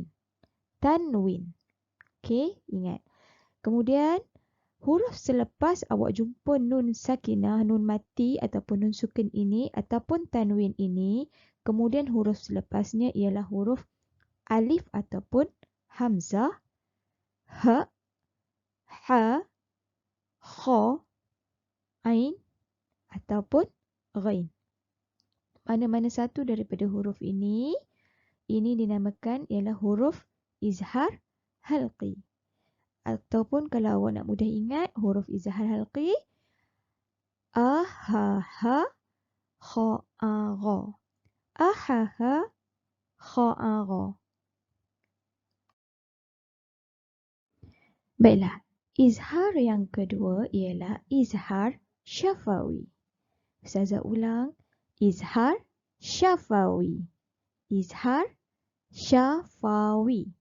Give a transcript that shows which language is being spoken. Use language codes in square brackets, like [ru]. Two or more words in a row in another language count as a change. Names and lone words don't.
[ms] Tanwin. Okey, ingat. Kemudian huruf selepas awak jumpa nun sakinah, nun mati ataupun nun sukun ini ataupun tanwin ini, kemudian huruf selepasnya ialah huruf alif ataupun hamzah, ha, ha, kha, ain ataupun ghain. Mana-mana satu daripada huruf ini dinamakan ialah huruf izhar halqi. Ataupun kalau awak nak mudah ingat huruf izhar halqi, a, ha, ha, kha, a, gha. A, ha, ha, kha, a, gha. Baiklah, izhar yang kedua ialah izhar syafawi. Ustazah ulang, izhar syafawi. Izhar syafawi.